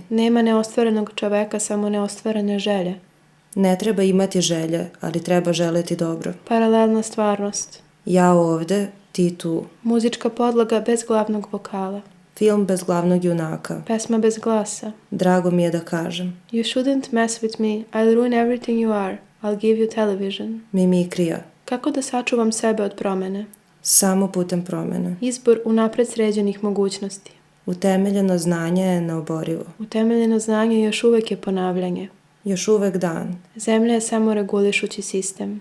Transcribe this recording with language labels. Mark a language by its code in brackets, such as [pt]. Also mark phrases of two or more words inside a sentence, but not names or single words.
[sr] Nema neostvarenog čoveka, samo neostvarene želje. Ne treba imati želje, ali treba želeti dobro. Paralelna stvarnost. Ja ovde, ti tu. Muzička podloga bez glavnog vokala. Film bez glavnog junaka. Pesma bez glasa. Drago mi je da kažem. [en] You shouldn't mess with me. I'll ruin everything you are. I'll give you television. [sr] Mimikrija. Kako da sačuvam sebe od promene? Samo putem promene. Izbor unapred sređenih mogućnosti. Utemeljeno znanje je neoborivo. Utemeljeno znanje još uvek je ponavljanje. Još uvek dan. Zemlja je samo regulišući sistem.